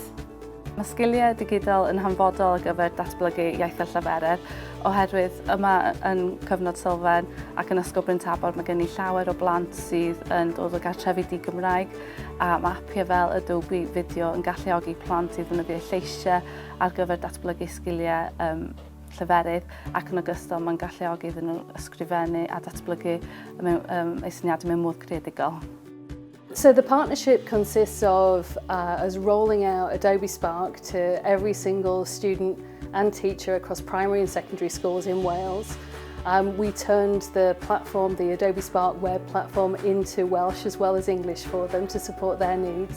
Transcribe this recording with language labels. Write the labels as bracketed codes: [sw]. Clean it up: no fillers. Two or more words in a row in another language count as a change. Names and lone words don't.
[cy] Mae sgiliau digidol yn hanfodol ar gyfer datblygu iaith a llaferydd, oherwydd yma yn cyfnod sylfaen ac yn ysgol Bryn Tabor mae gen i llawer o blant sydd yn dod o gartrefi di-Gymraeg a mae apiau fel Adobe Fideo yn galluogi plant i ddefnyddio lleisiau ar gyfer datblygu sgiliau lleferydd ac yn ogystal mae'n galluogi iddyn nhw ysgrifennu a datblygu eu syniadau mewn modd creadigol. [en] So the partnership consists of us rolling out Adobe Spark to every single student and teacher across primary and secondary schools in Wales. We turned the platform, the Adobe Spark web platform, into Welsh as well as English for them to support their needs.